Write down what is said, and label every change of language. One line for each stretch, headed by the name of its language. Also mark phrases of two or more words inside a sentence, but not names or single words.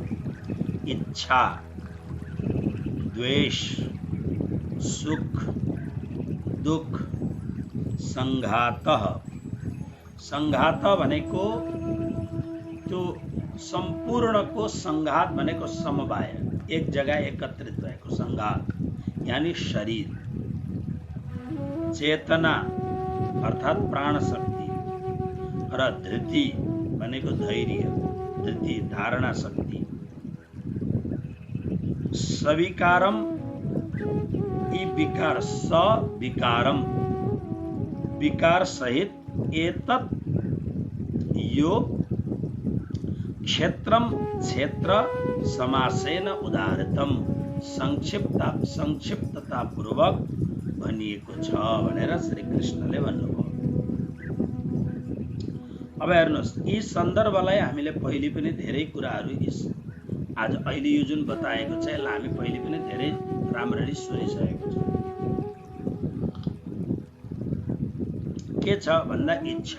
Sanskrit: इच्छा, द्वेष, सुख, दुख, संघातः।
Nepali: संघात भनेको त्यो सम्पूर्णको संघात भनेको समवाय, एक जगह एकत्रित भएको संघात यानी शरीर। चेतना अर्थात प्राण शक्ति र धृति भनेको धैर्य, धृति धारणा शक्ति। सविकारम यी विकार, सविकारम विकार सहित एतत् यो क्षेत्रम क्षेत्र
Sanskrit: समासेन उदाहृतम
Nepali: संक्षिप्तता पूर्वक भनिएको छ भनेर श्री कृष्णले भन्नुभयो। अब हेर्नुहोस्, यी सन्दर्भलाई हामीले पहिले पनि धेरै कुराहरू आज अहिले यो जुन बताएको छ यसलाई हामी पहिले पनि धेरै राम्ररी सुनिसकेको छ। के छ भन्दा इच्छा।